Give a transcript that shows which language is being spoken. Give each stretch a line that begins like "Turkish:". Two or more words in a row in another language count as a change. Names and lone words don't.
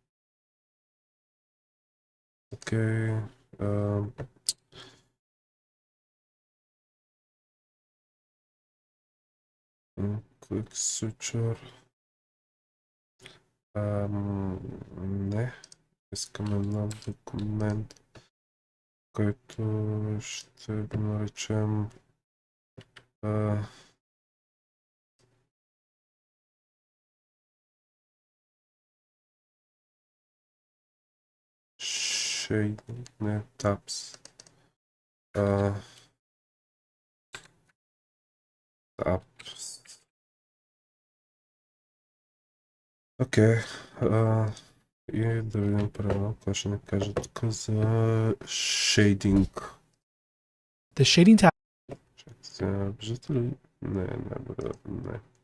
English: Окей. Quick switcher.
Bulgarian: Не. Искаме нов документ, който ще го наречем shading, не, tabs. Tabs. Окей. И да видим първо, какво ще ни каже тук за shading.
English: The shading tab.
Bulgarian: Виждате ли? Не, не.